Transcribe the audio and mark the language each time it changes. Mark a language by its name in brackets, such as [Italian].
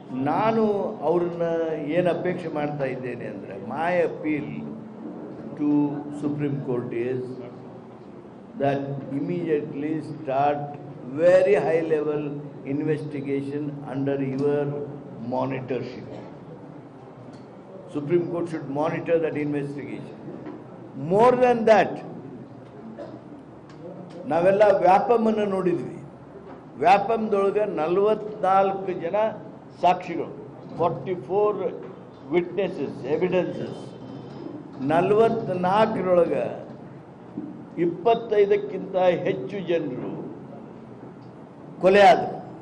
[Kannada] ನಾನು ಅವ್ರನ್ನ ಏನು ಅಪೇಕ್ಷೆ ಮಾಡ್ತಾ ಇದ್ದೇನೆ ಅಂದರೆ, [English] My appeal to Supreme Court is that immediately start very high level investigation under your monitorship. Supreme Court should monitor that investigation. More than that, [Kannada] ನಾವೆಲ್ಲ ವ್ಯಾಪಮನ್ನು ನೋಡಿದ್ವಿ. ವ್ಯಾಪಮದೊಳಗೆ 44 ಜನ ಸಾಕ್ಷಿಗಳು, 44 ವಿಟ್ನೆಸಸ್, ಎವಿಡೆನ್ಸಸ್. 44ರೊಳಗೆ 25ಕ್ಕಿಂತ ಹೆಚ್ಚು ಜನರು ಕೊಲೆಯಾದರು.